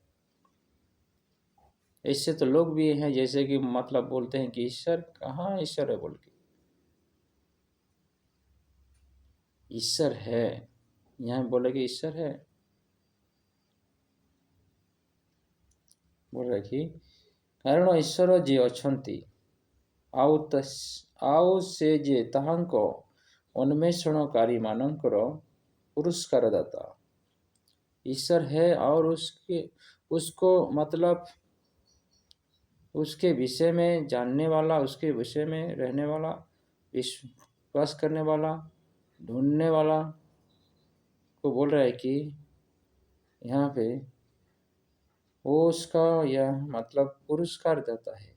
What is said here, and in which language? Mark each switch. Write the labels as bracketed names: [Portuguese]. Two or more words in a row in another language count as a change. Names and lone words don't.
[Hindi] ऐसे तो लोग भी हैं जैसे कि मतलब बोलते हैं कि ईश्वर कहाँ, ईश्वर है बोल के। ईश्वर है, यहाँ बोले कि ईश्वर है, बोल रहे कि [Odia] କାରଣ ଈଶ୍ୱର ଯେ ଅଛନ୍ତି ଆଉ ସେ ଯେ ତାହାଙ୍କ ଅନ୍ୱେଷଣକାରୀମାନଙ୍କର ପୁରସ୍କାର ଦାତା। [Hindi] ईश्वर है और उसको मतलब उसके विषय में जानने वाला, उसके विषय में रहने वाला, विश्वास करने वाला, ढूंढने वाला को बोल रहा है कि यहाँ पे वो उसका यह मतलब पुरस्कार देता है।